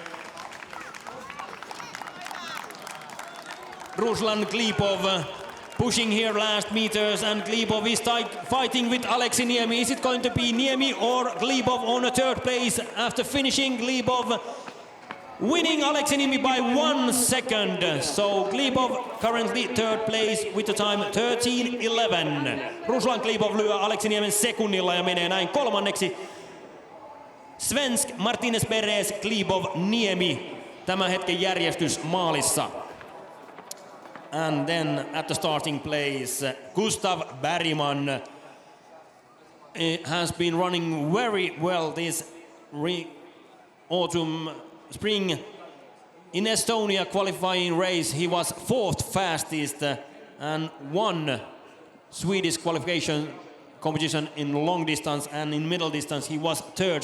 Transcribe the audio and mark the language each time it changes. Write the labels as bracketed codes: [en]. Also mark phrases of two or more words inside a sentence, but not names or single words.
[en] Ruslan Glebov pushing here last meters, and Glebov is fighting with Aleksi Niemi. Is it going to be Niemi or Glebov on a 3rd place after finishing? Glebov winning Aleksi Niemi by 1 second. So Glebov currently 3rd place with the time 13:11. [fi] Ruslan Glebov lyö Aleksi Niemen sekunnilla ja menee näin 3. Svensk, Martinez Perez, Glebov, Niemi. Tämän hetken järjestys maalissa. [en] And then at the starting place, Gustav Bergman has been running very well this spring. In Estonia qualifying race, he was 4th fastest and won Swedish qualification competition in long distance, and in middle distance he was 3rd.